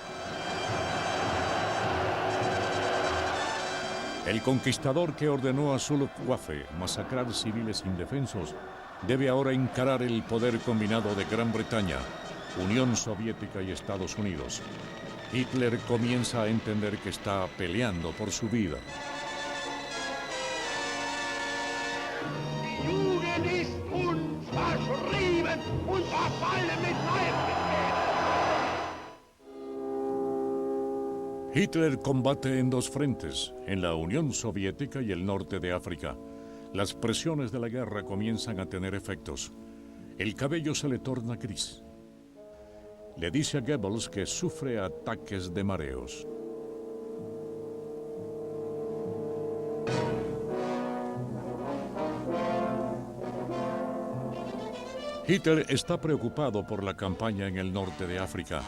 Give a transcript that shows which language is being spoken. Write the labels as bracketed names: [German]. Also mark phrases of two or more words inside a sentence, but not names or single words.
[Spanish] El conquistador que ordenó a su Luftwaffe masacrar civiles indefensos debe ahora encarar el poder combinado de Gran Bretaña, Unión Soviética y Estados Unidos. Hitler comienza a entender que está peleando por su vida. [German] Die Jugend ist uns verschrieben und verfallen mit Leibgefäßen. [Spanish] Hitler combate en dos frentes, en la Unión Soviética y el norte de África. Las presiones de la guerra comienzan a tener efectos. El cabello se le torna gris. Le dice a Goebbels que sufre ataques de mareos. Hitler está preocupado por la campaña en el norte de África.